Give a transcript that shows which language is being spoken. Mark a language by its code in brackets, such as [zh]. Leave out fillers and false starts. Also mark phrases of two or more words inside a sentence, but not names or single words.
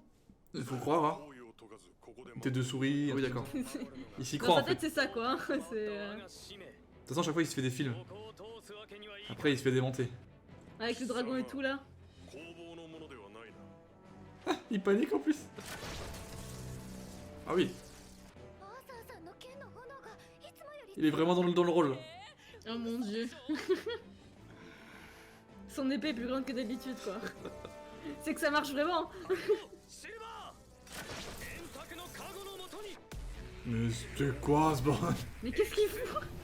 [fr] Il faut croire, hein. Tête de souris. Ah oui, d'accord. Il s'y Dans croit sa en fait. tête, c'est ça quoi. Hein. C'est, De toute façon, à chaque fois, il se fait des films. Après, il se fait démonter. avec le dragon et tout là. Il panique en plus. Ah oui, [ja] アーサーさんの剣の炎がいつもより [fr] il est vraiment dans le rôle. Oh mon dieu. Son épée est plus grande que d'habitude quoi. C'est que ça marche vraiment. Mais c'était quoi ce bordel? Mais qu'est-ce qu'il fout?